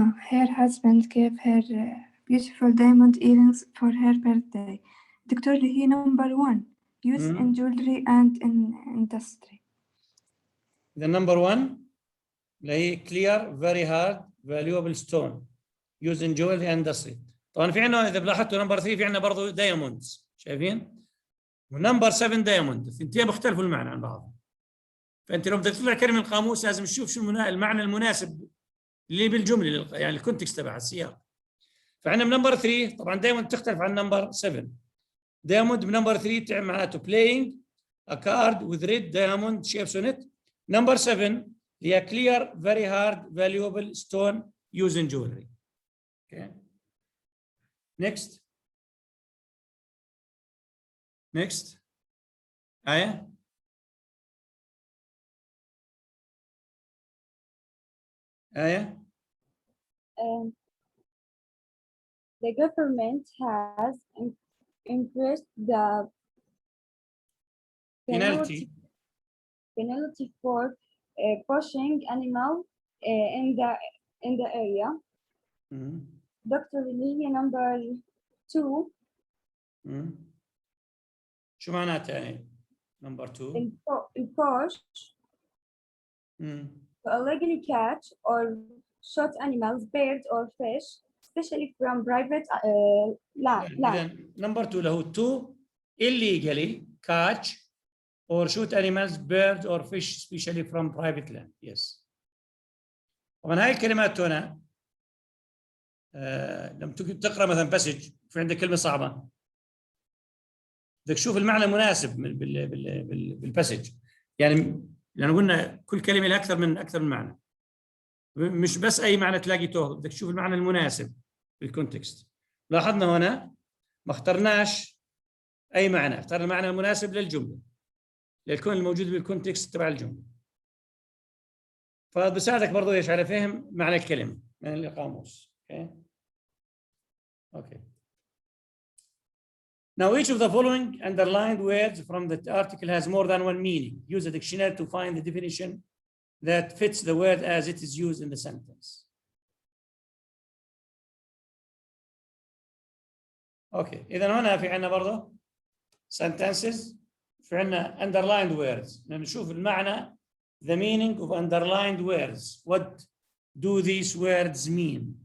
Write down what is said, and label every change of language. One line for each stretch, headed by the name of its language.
English: Her husband gave her beautiful diamond earrings for her birthday.
Arabic: دكتور اللي هي
English: number 1 use in jewelry and in industry. The number 1
Arabic: اللي هي
English: clear very hard valuable stone used in jewelry and industry.
Arabic: طبعا في عندنا إذا لاحظتوا نمبر 3 في عندنا برضه diamonds شايفين؟ ونمبر 7 diamond الثنتين بيختلفوا المعنى عن بعض. فأنت لو بدك تطلع كلمة من القاموس لازم تشوف شو المعنى المناسب اللي بالجملة يعني الكونتكست تبع السياق. فعندنا بنمبر 3 طبعا دايما تختلف عن نمبر 7. دايموند بنمبر 3 معناته
English: playing a card with red diamond shapes on it.
Arabic: نمبر 7 هي
English: clear very hard valuable stone used in jewelry. Okay. Next.
Arabic: آية.
English: The government has increased the penalty for pushing animals in the area. Dr. Lee, number 2.
Arabic: شو معناتها يعني
English: number 2؟ Push to illegally catch or shoot animals, birds or fish, especially from private land. Number 2 له to illegally catch or shoot animals, birds or fish, especially from private land. Yes.
Arabic: طبعا هاي الكلمات هنا لما تقرا مثلا باسج في عندك كلمه صعبه بدك تشوف المعنى المناسب بالباسج يعني لأن قلنا كل كلمه لها اكثر من معنى مش بس اي معنى تلاقي توه بدك تشوف المعنى المناسب بالكونتكست. لاحظنا هنا ما اخترناش اي معنى، اخترنا المعنى المناسب للجمله للكون الموجود بالكونتكست تبع الجمله. فبساعدك برضو ايش على فهم معنى الكلمه من القاموس.
English: Okay. Now each of the following underlined words from the article has more than one meaning. Use a dictionary to find the definition that fits the word as it is used in the sentence.
Arabic: Okay. إذا هنا في عندنا برضه
English: sentences
Arabic: في عندنا
English: underlined words
Arabic: نشوف المعنى
English: the meaning of underlined words. What do these words mean?